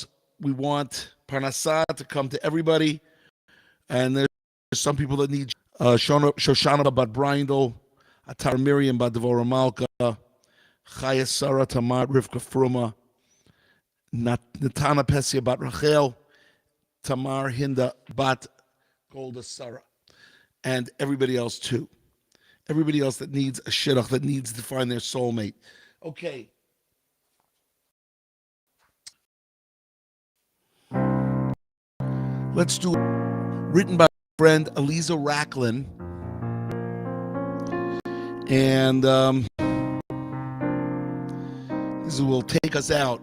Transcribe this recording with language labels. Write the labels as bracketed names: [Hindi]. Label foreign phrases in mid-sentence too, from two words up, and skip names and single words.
[English] We want Parnasa to come to everybody, and there's some people that need Shoshana bat Brindle, Atar Miriam bat Devorah Malka, Chaya Sarah Tamar Rivka Fruma, Natana Pesia bat Rachel, Tamar Hinda bat Golda Sarah, and everybody else too. Everybody else that needs a shidduch, that needs to find their soulmate. Okay. Let's do it. Written by friend Eliza Racklin. And this will take us out.